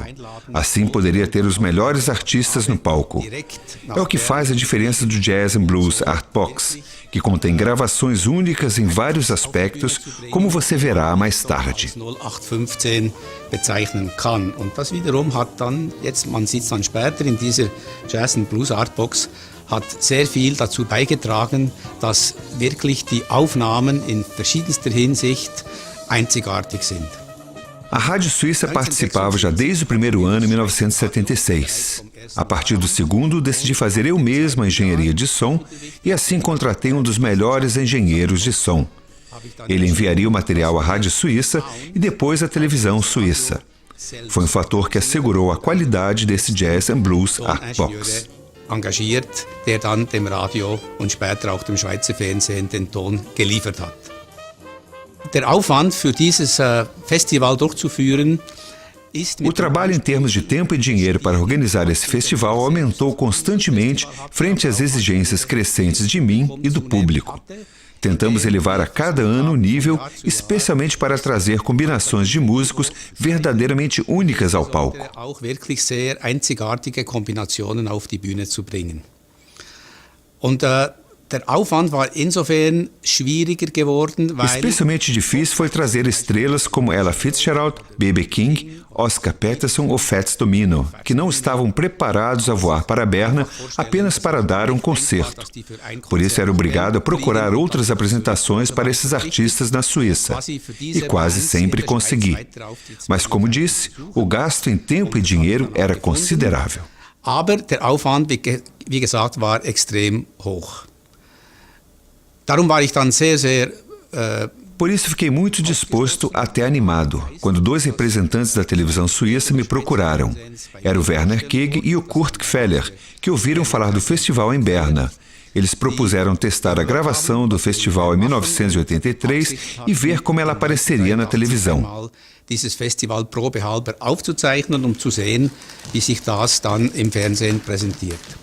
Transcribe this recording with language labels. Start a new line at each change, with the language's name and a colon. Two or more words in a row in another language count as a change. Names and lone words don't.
Portuguese: Assim poderia ter os melhores artistas no palco. É o que faz a diferença do Jazz and Blues Art Box, que contém gravações únicas em vários aspectos, como você verá mais tarde.
German: 0815 bezeichnen kann. Und das wiederum hat dann, man sieht es dann später in dieser Jazz and Blues Art Box, hat sehr viel dazu beigetragen, dass wirklich die Aufnahmen in verschiedenster Hinsicht einzigartig sind.
Portuguese: A Rádio Suíça participava já desde o primeiro ano, em 1976. A partir do segundo, decidi fazer eu mesmo a engenharia de som e assim contratei um dos melhores engenheiros de som. Ele enviaria o material à Rádio Suíça e depois à televisão suíça. Foi um fator que assegurou a qualidade desse Jazz and Blues Art Box.
German: Engagiert, der dann dem Radio und später auch dem Schweizer Fernsehen den Ton geliefert hat. Der Aufwand für dieses Festival durchzuführen ist
Portuguese: O trabalho em termos de tempo e dinheiro para organizar esse festival aumentou constantemente frente às exigências crescentes de mim e do público. Tentamos elevar a cada ano o nível, especialmente para trazer combinações de músicos verdadeiramente únicas ao palco.
German: Auch wirklich sehr einzigartige Kombinationen auf die Bühne zu bringen. Und der Aufwand war insofern schwieriger geworden, weil
Portuguese: Especialmente difícil foi trazer estrelas como Ella Fitzgerald, B.B. King, Oscar Peterson ou Fats Domino, que não estavam preparados a voar para Berna apenas para dar um concerto. Por isso era obrigado a procurar outras apresentações para esses artistas na Suíça. E quase sempre consegui. Mas como disse, o gasto em tempo e dinheiro era considerável.
German: Aber der Aufwand, wie gesagt, war extrem hoch. Darum war ich dann sehr
Portuguese: Por isso fiquei muito disposto, até animado, quando dois representantes da televisão suíça me procuraram. Era o Werner Keg e o Kurt Gfeller, que ouviram falar do festival em Berna. Eles propuseram testar a gravação do festival em 1983 e ver como ela apareceria na televisão.
German: Dieses Festival probehalber aufzuzeichnen, zu sehen, wie sich das dann im Fernsehen präsentiert.